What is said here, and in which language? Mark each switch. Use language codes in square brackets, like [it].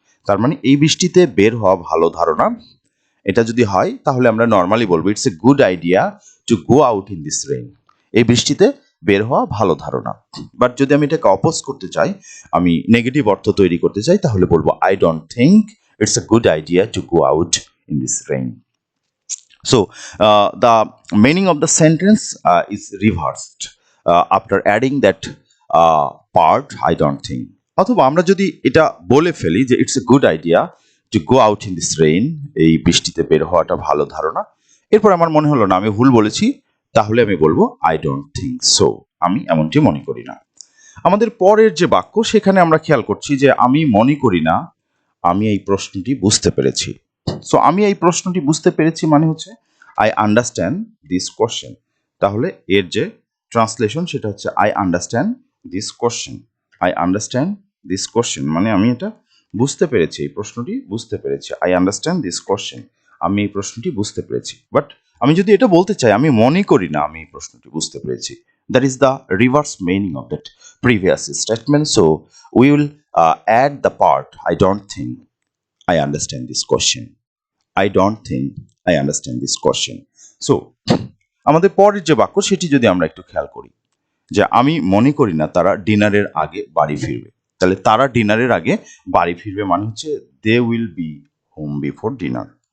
[bn] তার মানে এই বৃষ্টিতে বের হওয়া ভালো ধারণা, এটা যদি হয় তাহলে আমরা নর্মালি বলবো [en] It's a good idea to go out in this rain. [bn] এই বৃষ্টিতে বের হওয়া ভালো ধারণা। বাট যদি আমি এটাকে অপোজ করতে চাই, আমি নেগেটিভ অর্থ তৈরি করতে চাই, তাহলে বলবো [en] I don't think it's a good idea to go out in this rain. So, the meaning of the sentence is reversed after adding that part, I don't think. [bn] অথবা আমরা যদি এটা বলে ফেলি যে [en] it's a good idea to go out in this rain, [bn] এই বৃষ্টিতে বের হওয়াটা ভালো ধারণা, এরপর আমার মনে হলো না আমি ভুল বলেছি, তাহলে আমি বলবো [en] I don't think so, [bn] আমি এমনটি মনে করি না। আমাদের পরের যে বাক্য সেখানে আমরা খেয়াল করছি যে আমি মনে করি না আমি এই প্রশ্নটি বুঝতে পেরেছি। সো আমি এই প্রশ্নটি বুঝতে পেরেছি মানে হচ্ছে [en] I understand this question. [bn] তাহলে এর যে ট্রান্সলেশন সেটা হচ্ছে [en] I understand this question. I understand this question [bn] মানে আমি এটা বুঝতে পেরেছি, এই প্রশ্নটি বুঝতে পেরেছি। [en] I understand this question, [bn] আমি এই প্রশ্নটি বুঝতে পেরেছি। বাট আমি যদি এটা বলতে চাই আমি মনে করি না আমি এই প্রশ্নটি বুঝতে পেরেছি, [en] that is the reverse meaning of that previous statement. So we will add the part I don't think I understand this question. I don't think I understand this question. [bn] So আমাদের পরের যে বাক্য সেটি যদি আমরা একটু খেয়াল করি, যে আমি মনে করি না তারা ডিনারের আগে বাড়ি ফিরবে। তাহলে তারা ডিনারের আগে বাড়ি ফিরবে মানে হচ্ছে [en] They will be home before dinner.